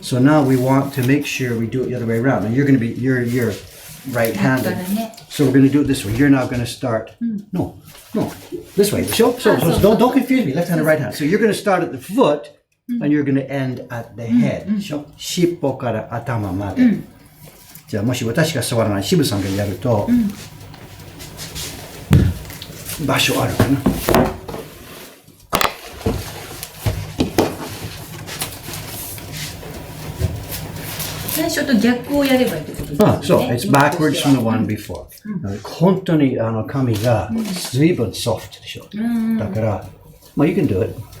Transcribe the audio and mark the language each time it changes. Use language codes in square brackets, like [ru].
[en] So now we want to make sure we do it the other way around. And you're going to be, you're right-handed. So we're going to do it this way. You're now going to start, no, this way. So don't confuse me, left hand and right hand. So you're going to start at the foot and you're going to end at the head. [ja] 尻尾から頭まで。じゃあもし私が触らない渋さんがやると、場所あるかな。最初と逆をやればいいってことですね。そう、 [en] it's backwards from the one before. [ja] 本当に紙が随分ソフトでしょ。だから、まあ [en] you can do it.